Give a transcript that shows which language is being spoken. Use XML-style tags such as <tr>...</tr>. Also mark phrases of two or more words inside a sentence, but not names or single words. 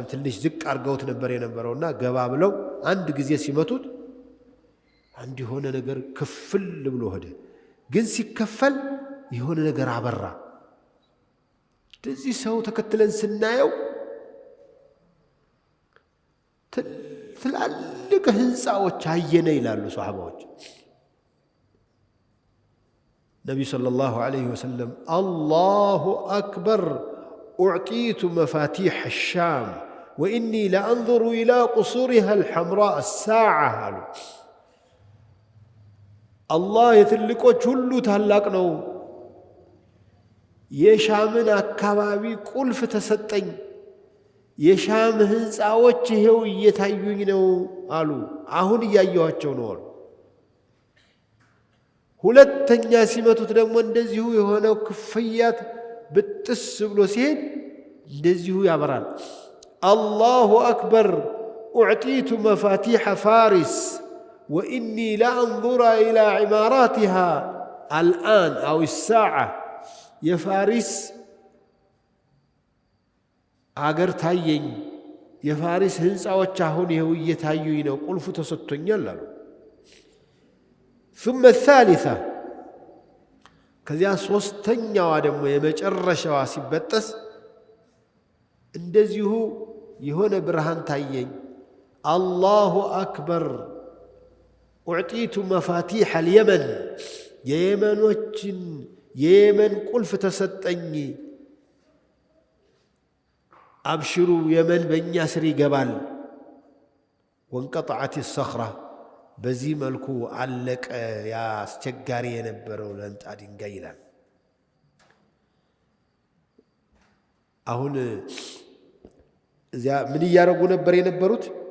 <am>ትንሽ ዝቅ አድርገውት ነበር የነበረውና ገባ ብለው አንድ ጊዜ ሲመቱት አንድ የሆነ ነገር ክፍል ብሎ ሄደ። ግን ሲከፈል የሆነ ነገር አበራ። እንደዚህ ሰው ተከትለን ስናየው ትላልቅ ህንፃዎች አየነ ይላሉ ሰሓባዎች።</am> <ar>النبي صلى الله عليه وسلم الله أكبر أعطيت مفاتيح الشام وإني لأنظر إلى قصورها الحمراء الساعة الله يتلقوا كل تهلقنا</ar> <am>የሻምን አካባቢ ቁልፍ ተሰጠኝ። የሻም ህንፃዎች ይሄው እየታዩኝ ነው አሉ። አሁን እያየኋቸው ነው አሉ። ሁለተኛ ሲመቱት ደግሞ እንደዚሁ የሆነው ክፍያት ብጥስ ብሎ ሲሄድ እንደዚሁ ያበራል።</am> <ar>الله أكبر أعطيت مفاتيح فارس وإني لأنظر إلى عماراتها الآن أو الساعة</ar> <am>የፋሪስ አገር ታየኝ። የፋሪስ ህንፃዎች አሁን ይሄው እየታዩኝ ነው፣ ቁልፉ ተሰጥቶኛል አሉ።</am> <ar>ثم الثالثة</ar> <am>ከዚያ ሶስተኛዋ ደግሞ የመጨረሻዋ ሲበጠስ እንደዚሁ የሆነ ብርሃን ታየኝ።</am> <ar>الله أكبر أعطيت مفاتيح اليمن</ar> <am>የየመን ቁልፍ ተሰጠኝ። አብሽሩ የመን በእኛ ስር ይገባል።</am> <ar>وانقطعت صخرة</ar> <am>በዚህ መልኩ አለቀ ያ አስቸጋሪ የነበረው ለንጣ ድንጋይ ይላል። አሁን እዚያ ምን እያደረጉ ነበር የነበሩት?</am>